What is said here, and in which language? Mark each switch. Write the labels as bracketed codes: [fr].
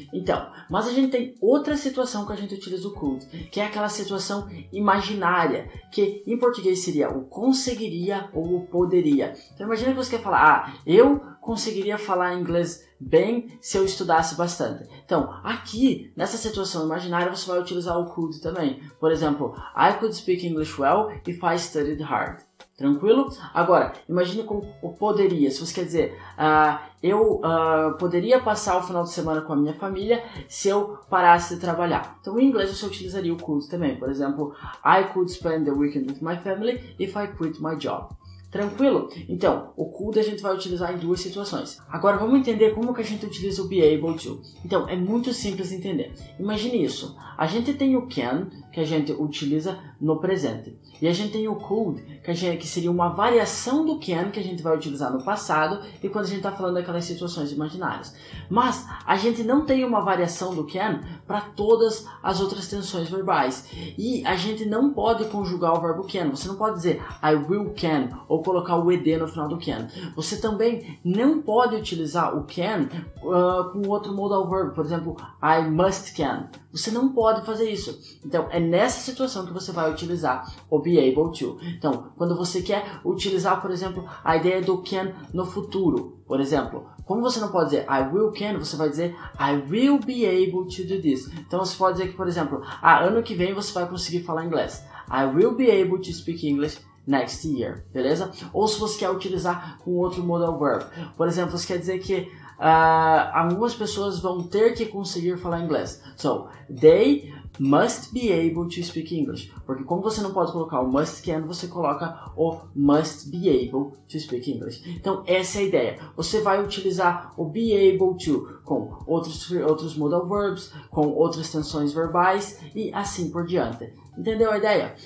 [pt] Então, mas a gente tem outra situação que a gente utiliza o could, que é aquela situação imaginária, que em português seria o conseguiria ou o poderia. Então imagina que você quer falar, eu conseguiria falar inglês bem se eu estudasse bastante. Então, aqui, nessa situação imaginária, você vai utilizar o could também. Por exemplo, [en] I could speak English well if I studied hard. [pt] Tranquilo? Agora, imagine com o poderia. Se você quer dizer, eu poderia passar o final de semana com a minha família se eu parasse de trabalhar. Então, em inglês, você utilizaria o could também. Por exemplo, [en] I could spend the weekend with my family if I quit my job. [pt] Tranquilo? Então, o could a gente vai utilizar em duas situações. Agora, vamos entender como que a gente utiliza o be able to. Então, é muito simples de entender. Imagine isso. A gente tem o can, que a gente utiliza no presente. E a gente tem o could, que seria uma variação do can que a gente vai utilizar no passado e quando a gente está falando daquelas situações imaginárias. Mas a gente não tem uma variação do can para todas as outras tensões verbais. E a gente não pode conjugar o verbo can. Você não pode dizer [en] I will can [pt] ou colocar o ed no final do can. Você também não pode utilizar o can com outro modal verb. Por exemplo, [en] I must can. [pt] Você não pode fazer isso. Então, é nessa situação que você vai utilizar o be able to. Então, quando você quer utilizar, por exemplo, a ideia do can no futuro, por exemplo, como você não pode dizer [en] I will can, você vai dizer I will be able to do this. [pt] Então, você pode dizer que, por exemplo, ano que vem você vai conseguir falar inglês. [en] I will be able to speak English next year, [pt] beleza? Ou se você quer utilizar com outro modal verb. Por exemplo, você quer dizer que algumas pessoas vão ter que conseguir falar inglês. [en] So, they must be able to speak English. [pt] Porque como você não pode colocar o must can, você coloca o [en] must be able to speak English. [pt] Então, essa é a ideia. Você vai utilizar o be able to com outros modal verbs, com outras tensões verbais e assim por diante. Entendeu a ideia?